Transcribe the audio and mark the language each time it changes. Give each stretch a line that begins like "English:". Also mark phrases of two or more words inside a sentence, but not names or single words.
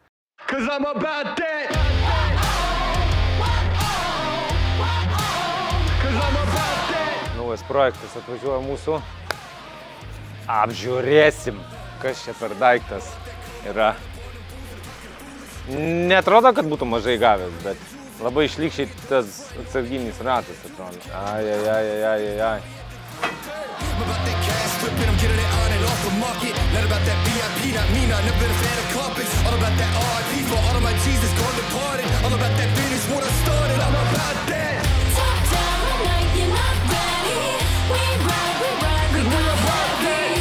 Lithuanian: Naujas projektas atvažiuoja mūsų. Apžiūrėsim, kas čia per daiktas yra. Netrodo, kad būtų mažai gavęs, bet labai šlykščiai tas atsarginis ratas atrodo. Ai.
English: Flipping, I'm getting it on and off the market. Not about that VIP, not me, not never been a fan of carpets. All about that RIP for all of my Jesus gone departed. All about that finish what I started, I'm about that. Top down tonight, you're not ready. We ride, we got heavy.